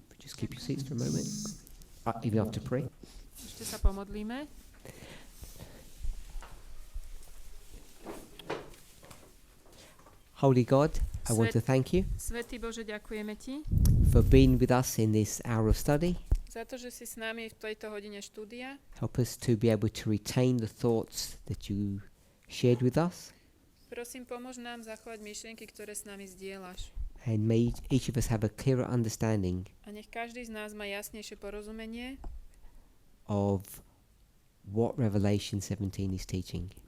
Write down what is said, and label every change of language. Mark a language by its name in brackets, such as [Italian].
[English] Just keep your seats for a moment. Even after prayer. [Slovak] Ešte sa pomodlíme. [English] Holy God, I want to thank you [Slovak] Svätý Bože, ďakujeme ti [English] for being with us in this hour of study. [Slovak] za to, že si s nami v tejto hodine štúdia. [English] Help us to be able to retain the thoughts that you shared with us. [Slovak] Prosím, pomôž nám zachovať myšlienky, ktoré s nami zdieľaš. [English] And may each of us have a clearer understanding [Slovak] A nech každý z nás má jasnejšie porozumenie [English] of what Revelation 17 is teaching.